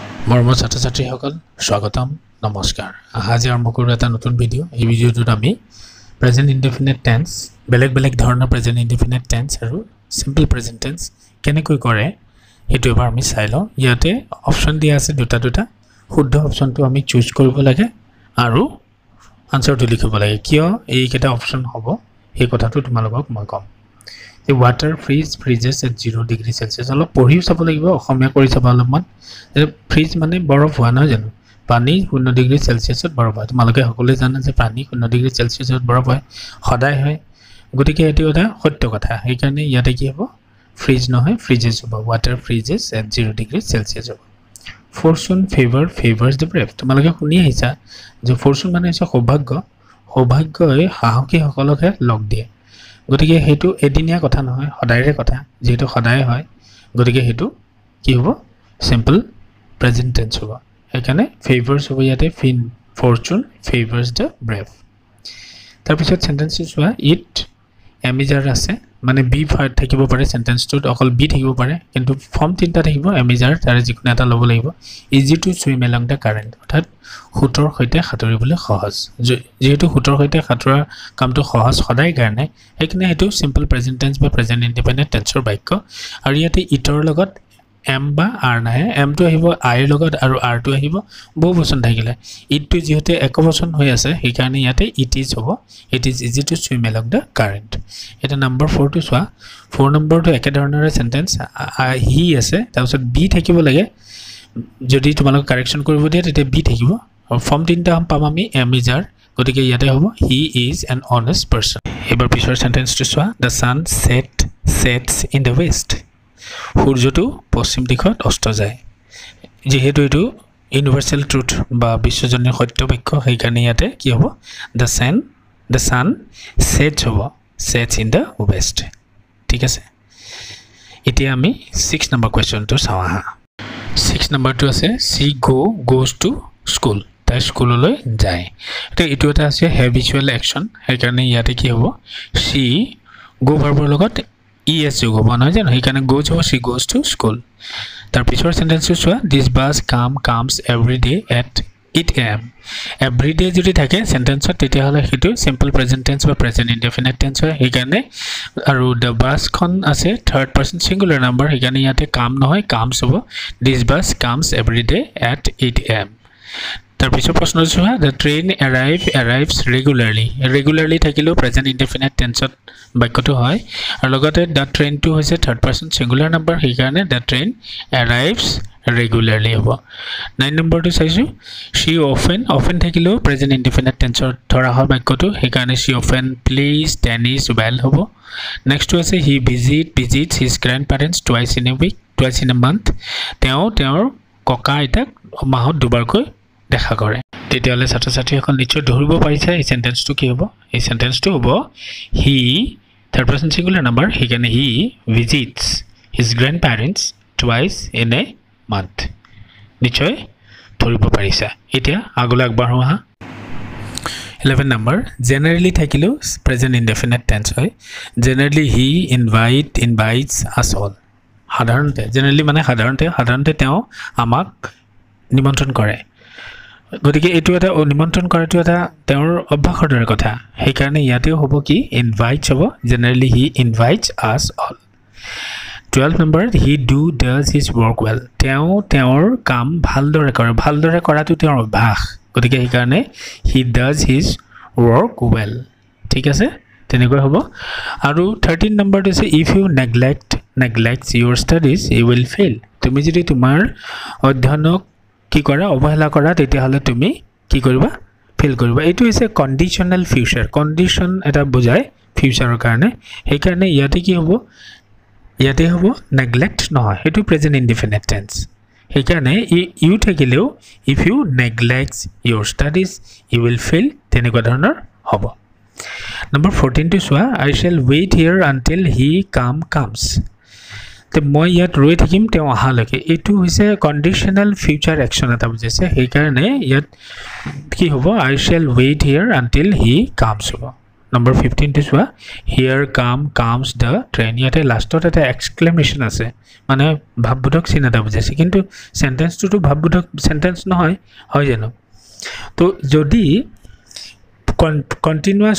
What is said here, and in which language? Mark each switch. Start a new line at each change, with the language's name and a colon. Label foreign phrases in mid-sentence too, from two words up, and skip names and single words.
Assamese: মৰমৰ ছাত্ৰ-ছাত্ৰীসকল স্বাগতম নমস্কাৰ আজি আৰম্ভ কৰোঁ এটা নতুন ভিডিঅ' এই ভিডিঅ'টোত আমি
English: present indefinite tense
Assamese: বেলেগ ধৰণৰ
English: present indefinite tense
Assamese: আৰু
English: simple present tense
Assamese: কেনেকৈ কৰে হেতু এবাৰ আমি চাই লওঁ ইয়াতে অপচন দিয়া আছে দুটা শুদ্ধ অপচনটো আমি চুজ কৰিব লাগে আৰু আনসাৰটো লিখিব লাগে কিয় এই কেটা অপচন হ'ব এই কথাটো তোমালোকক মই কম
English: The water freezes at 0 degree Celsius.
Assamese: অলপ পঢ়িও চাব লাগিব অসমীয়া কৰি চাব অলপমান ফ্ৰিজ মানে বৰফ হোৱা নহয় জানো পানী 0
English: degree Celsiusত
Assamese: বৰফ হয় তোমালোকে সকলোৱে জানে যে পানী 0
English: degree Celsiusত
Assamese: বৰফ হয় সদায় হয় গতিকে এটো এটা সত্য কথা এই কাৰণে ইয়াতে কি হ'ব ফ্ৰিজ নহয় ফ্ৰিজেস হ'ব
English: water freezes at 0 degree Celsius
Assamese: হ'ব
English: fortune favors the brave
Assamese: তোমালোকে শুনি আহিছা যে fortune মানে হৈছে সৌভাগ্যই সাহসী সকলকে লগ দিয়ে গতিকে হেতু এদিনীয়া কথা নহয় সদায়ৰে কথা যেটো সদায় হয় গতিকে হেতু কি হ'ব
English: simple present tense
Assamese: হ'ব এখানে ফেভাৰস হ'ব ইয়াতে
English: fortune favors the brave
Assamese: তাৰ পিছত সেন্টেন্সটো চোৱা
English: it am is are
Assamese: আছে মানে বি থাকিব পাৰে সেন্টেন্সটোত অকল বি থাকিব পাৰে কিন্তু ফৰ্ম তিনটা থাকিব এমিজাৰ তাৰে যিকোনো এটা ল'ব লাগিব
English: easy to swim along the current
Assamese: অৰ্থাৎ হুটৰ সৈতে সাঁতুৰিবলৈ সহজ যেহেতু হুটৰ সৈতে সাঁতুৰাৰ কামটো সহজ সদায় কাৰণে এখানে হেতু
English: simple present tense
Assamese: বা
English: present independent tenseৰ
Assamese: বাক্য আৰু ইয়াতে ইটৰ লগত এম বা আৰ নাহে এম টো আহিব আইৰ লগত আৰু আৰ টো আহিব বহুবচন থাকিলে ইট টো যেহেতু একবচন হৈ আছে সেই কাৰণে ইয়াতে
English: it is
Assamese: হ'ব
English: it is easy to swim along the current
Assamese: এটা নম্বৰ 4 টো চোৱা 4 নম্বৰটো একে ধৰণৰ সেন্টেন্স হি আছে তাৰপিছত বি থাকিব লাগে যদি তোমালোক কাৰেকচন কৰিব দিয়ে তেতিয়া বি থাকিব আৰু ফৰ্ম তিনটা পাম আমি
English: am is are
Assamese: গতিকে ইয়াতে হ'ব
English: he is an honest person
Assamese: এবাৰ পিছৰ সেন্টেন্সটো চোৱা
English: the sun sets in the west
Assamese: সূৰ্যটো পশ্চিম দিশত অস্ত যায় যেহেতু এটো
English: universal truth
Assamese: বা বিশ্বজনীন সত্য বাক্য সেই কাৰণে ইয়াতে কি হ'ব
English: the sun sets in the west
Assamese: ঠিক আছে এতিয়া আমি 6 নম্বৰ কোৱেশ্চনটো চাওঁ আহা 6 নম্বৰটো আছে
English: she goes to school
Assamese: তাই স্কুললৈ যায় এটো এটা আছে
English: habitual action
Assamese: সেই কাৰণে ইয়াতে কি হ'ব
English: she go
Assamese: ভাৰ্বৰ লগত es যোগ হ'ব নহয় জানো সেই কাৰণে গোজ হ'ব
English: she goes to school
Assamese: তাৰ পিছৰ সেন্টেন্সটো চোৱা
English: this bus comes every day at 8 am every day
Assamese: যদি থাকে সেন্টেন্সত তেতিয়া হলে হেতু
English: simple present tense
Assamese: বা
English: present indefinite tense
Assamese: হয় সেই কাৰণে আৰু
English: the busখন
Assamese: আছে
English: third person singular number
Assamese: সেই কাৰণে ইয়াতে কাম নহয় কামস হ'ব
English: this bus comes every day at 8 am
Assamese: তাৰ পিছৰ প্ৰশ্নটো চোৱা
English: the train arrives regularly
Assamese: থাকিলেও
English: present indefinite tenseত
Assamese: বাক্যটো হয় আৰু লগতে
English: the trainটো
Assamese: হৈছে
English: third person singular number
Assamese: সেই কাৰণে
English: the train arrives regularly
Assamese: হ'ব 9 নম্বৰটো চাইছো
English: she often
Assamese: থাকিলেও
English: present indefinite
Assamese: টেন্সৰ ধৰা হয় বাক্যটো সেই কাৰণে
English: she often plays tennis well
Assamese: হ'ব নেক্সটটো আছে
English: he visits his grandparents twice in a month
Assamese: তেওঁৰ ককা আইতাক মাহত দুবাৰকৈ দেখা কৰে তেতিয়ালে ছাত্ৰ-ছাত্ৰীসকল নিশ্চয় ধৰিব পাৰিছে এই সেন্টেন্সটো কি হ'ব এই সেন্টেন্সটো হ'ব
English: he third person singular number he can he visits his grandparents twice in a month
Assamese: নিশ্চয় ধৰিব পাৰিছে এতিয়া আগলৈ আগবাঢ়ো আহা
English: 11 number generally
Assamese: থাকিলেও
English: present indefinite tense
Assamese: হয়
English: generally he invites us all
Assamese: সাধাৰণতে generally মানে সাধাৰণতে তেওঁ আমাক নিমন্ত্ৰণ কৰে গতিকে এটো এটা নিমন্ত্ৰণ কৰাটো এটা তেওঁৰ অভ্যাসৰ দৰে কথা সেই কাৰণে ইয়াতেও হ'ব কি ইনভাইটস হ'ব
English: generally he invites us all 12 number he does his work well
Assamese: তেওঁৰ কাম ভালদৰে কৰাটো তেওঁৰ অভ্যাস গতিকে সেই কাৰণে
English: he does his work well
Assamese: ঠিক আছে তেনেকৈ হ'ব আৰু 13 নম্বৰটো আছে
English: if you neglect your studies you will fail
Assamese: তুমি যদি তোমাৰ অধ্যয়নক কি কৰা অবহেলা কৰা তেতিয়া হলে তুমি কি কৰিবা ফেল কৰিবা এটো হৈছে কন্ডিশনাল
English: future condition
Assamese: এটা বুজায় ফিউচাৰৰ কাৰণে সেই কাৰণে ইয়াতে কি হ'ব ইয়াতে হ'ব নেগলেক্ট নহয় এটো
English: present indefinite
Assamese: টেন্স সেই কাৰণে ইউ থাকিলেও
English: if you neglect your studies you will fail
Assamese: তেনেকুৱা ধৰণৰ হ'ব নম্বৰ 14 টো চোৱা
English: I shall wait here until he comes
Assamese: তে মই ইয়াত ৰৈ থাকিম তেওঁ আহালৈকে এটো হৈছে
English: conditional future action
Assamese: এটা বুজাইছে সেই কাৰণে ইয়াত কি হ'ব
English: I shall wait here until he comes
Assamese: হ'ব নম্বৰ 15 টো চোৱা
English: here comes the train
Assamese: ইয়াতে লাষ্টত এটা এক্সক্লেমেশ্যন আছে মানে ভাৱবোধক চিন এটা বুজাইছে কিন্তু সেন্টেন্সটো ভাৱবোধক সেন্টেন্স নহয় হয় জানো তো যদি কন্টিনিউয়াস